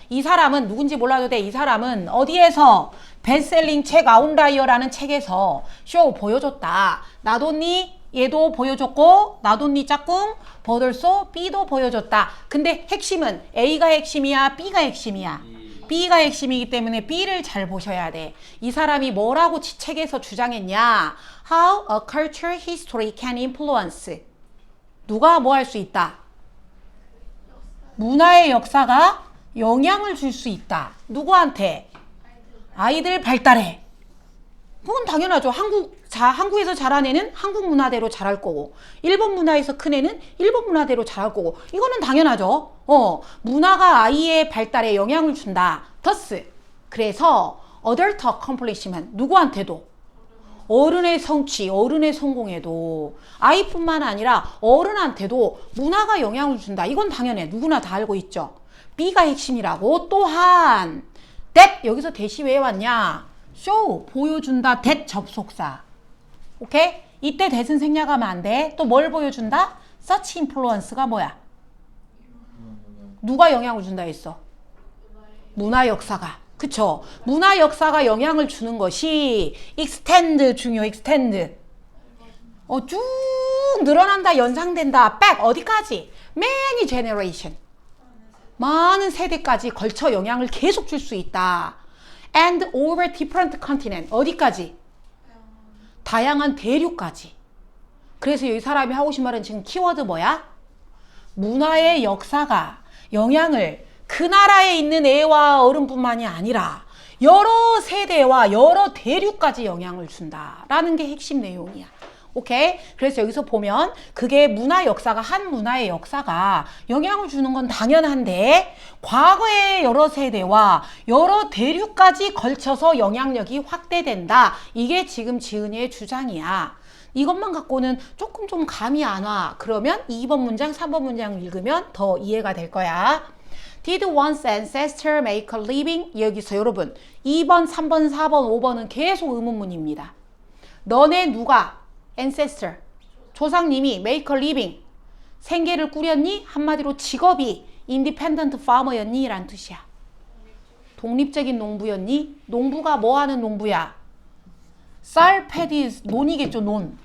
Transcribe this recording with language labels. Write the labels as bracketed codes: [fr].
[ko] 이 사람은 누군지 몰라도 돼. 이 사람은 어디에서? 베스트셀링 책 아웃라이어라는 책에서 쇼 보여줬다. 나돈니 얘도 보여줬고 나돈니 짝꿍 버들소 B도 보여줬다. 근데 핵심은 A가 핵심이야, B가 핵심이야. B가 핵심이기 때문에 B를 잘 보셔야 돼. 이 사람이 뭐라고 책에서 주장했냐? [en] How a culture history can influence. [ko] 누가 뭐 할 수 있다? 문화의 역사가 영향을 줄 수 있다. 누구한테? 아이들 발달에. 그건 당연하죠. 한국에서 자란 애는 한국 문화대로 자랄 거고, 일본 문화에서 큰 애는 일본 문화대로 자랄 거고, 이거는 당연하죠. 문화가 아이의 발달에 영향을 준다. [en] thus. [ko] 그래서 [en] adult accomplishment. [ko] 누구한테도? 어른의 성취, 어른의 성공에도, 아이뿐만 아니라 어른한테도 문화가 영향을 준다. 이건 당연해. 누구나 다 알고 있죠. B가 핵심이라고. 또한 that, 여기서 대시 왜 왔냐? show, 보여준다. that 접속사. 오케이? 이때 that은 생략하면 안 돼. 또 뭘 보여준다? such influence가 뭐야? 누가 영향을 준다 했어? 문화 역사가. 그쵸? 문화 역사가 영향을 주는 것이 extend 중요, extend. 쭉 늘어난다, 연상된다. back, 어디까지? [en] many generation. [ko] 많은 세대까지 걸쳐 영향을 계속 줄 수 있다. [en] and over different continent. [ko] 어디까지? 다양한 대륙까지. 그래서 이 사람이 하고 싶은 말은 지금 키워드 뭐야? 문화의 역사가 영향을 그 나라에 있는 애와 어른뿐만이 아니라 여러 세대와 여러 대륙까지 영향을 준다라는 게 핵심 내용이야. 오케이? 그래서 여기서 보면 그게 문화 역사가, 한 문화의 역사가 영향을 주는 건 당연한데 과거의 여러 세대와 여러 대륙까지 걸쳐서 영향력이 확대된다. 이게 지금 지은이의 주장이야. 이것만 갖고는 조금 좀 감이 안 와. 그러면 2번 문장, 3번 문장 읽으면 더 이해가 될 거야. [en] Did one's ancestor make a living? [ko] 여기서 여러분 2번, 3번, 4번, 5번은 계속 의문문입니다. 너네 누가? ancestor, 조상님이 make a living, 생계를 꾸렸니? 한마디로 직업이 independent farmer였니? 라는 뜻이야. 독립적인 농부였니? 농부가 뭐 하는 농부야? 쌀, 패디, 논이겠죠, 논.